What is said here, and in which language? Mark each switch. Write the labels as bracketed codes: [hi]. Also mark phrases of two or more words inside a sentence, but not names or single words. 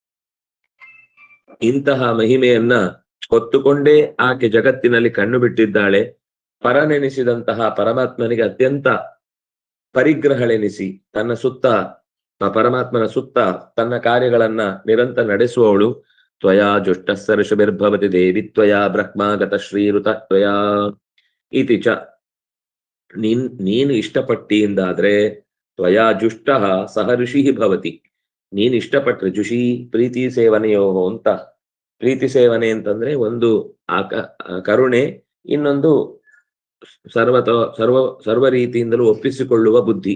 [kn] ಇಂತಹ ಮಹಿಮೆಯನ್ನ ಹೊತ್ತುಕೊಂಡೇ ಆಕೆ ಜಗತ್ತಿನಲ್ಲಿ ಕಣ್ಣು ಬಿಟ್ಟಿದ್ದಾಳೆ. ಪರನೆನಿಸಿದಂತಹ ಪರಮಾತ್ಮನಿಗೆ ಅತ್ಯಂತ ಪರಿಗ್ರಹಳೆನಿಸಿ ತನ್ನ ಸುತ್ತ ಪರಮಾತ್ಮನ ಸುತ್ತ ತನ್ನ ಕಾರ್ಯಗಳನ್ನ ನಿರಂತರ ನಡೆಸುವವಳು. [sa] ತ್ವಯಾ ಜುಷ್ಟಸ್ಸ ಋಷಭಿರ್ಭವತಿ ದೇವಿ ತ್ವಯಾ ಬ್ರಹ್ಮಾಗತ ಶ್ರೀರುತ ತ್ವಯಾ ಇತಿ ಚ. [kn] ನೀನು ಇಷ್ಟಪಟ್ಟಿಯಿಂದಾದ್ರೆ [sa] ತ್ವಯಾ ಜುಷ್ಟ ಸಹ ಋಷಿ ಭವತಿ. [kn] ನೀನು ಇಷ್ಟಪಟ್ರೆ ಜುಷಿ ಪ್ರೀತಿ ಸೇವನೆಯೋ ಅಂತ. ಪ್ರೀತಿ ಸೇವನೆ ಅಂತಂದ್ರೆ ಒಂದು ಕರುಣೆ, ಇನ್ನೊಂದು ಸರ್ವ ರೀತಿಯಿಂದಲೂ ಒಪ್ಪಿಸಿಕೊಳ್ಳುವ ಬುದ್ಧಿ.